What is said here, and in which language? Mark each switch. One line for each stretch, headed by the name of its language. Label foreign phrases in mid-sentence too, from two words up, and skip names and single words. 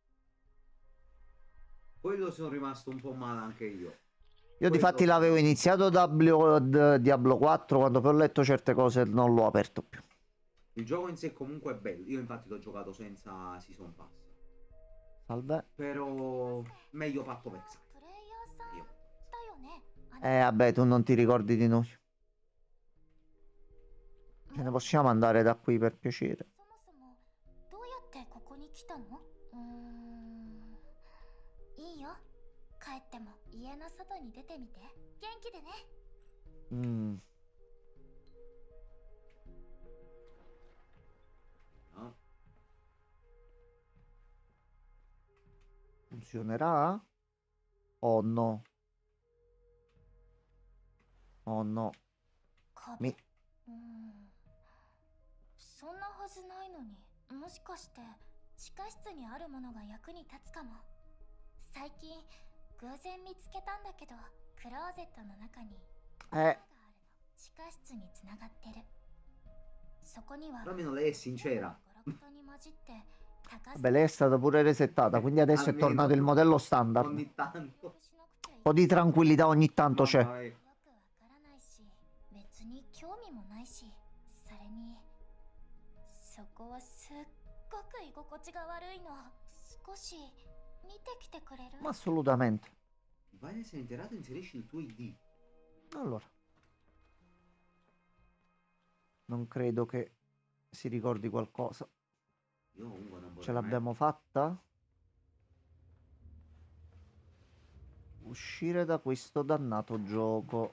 Italian: Quello sono rimasto un po' male anche io. Io difatti l'avevo iniziato Diablo 4, quando poi ho letto certe cose non l'ho aperto più. Il gioco in sé comunque è bello. Io infatti l'ho giocato senza Season Pass. Salve. Però meglio Patto Vexai.
Japanese: プレイヤーさん
Italian: Io.
Japanese: だよね。あなた
Italian: Vabbè, tu non ti ricordi di noi. Ce ne possiamo andare da qui per piacere.
Japanese: そもそもどうやってここに来たの？いいよ。帰っても家の外に出てみて。元気でね。 Mm,
Italian: No? funzionerà? Oh no. Oh no.
Japanese: 壁。みそんなはずないのに。もしかして地下室にあるものが役に立つかも。最近偶然見つけたんだけど、クローゼットの中に穴があるの。地下室につながってる。そこには
Italian: Però almeno lei è sincera.
Japanese: ガラクタに混じって高
Italian: Vabbè, lei è stata pure resettata, quindi adesso è Almeno. tornato il modello standard. Un Ogni tanto. po' di tranquillità ogni tanto c'è. Mamma mia.
Japanese: よくわからないし、別に興味もないし、それにそこはすっごく居心地が悪いの。少し見てきてくれる？
Italian: Ma assolutamente. Vai nel seminterrato e inserisci il tuo ID. Allora. Non credo che si ricordi qualcosa. Io comunque non Ce vorrei mai... l'abbiamo fatta? Uscire da questo dannato gioco.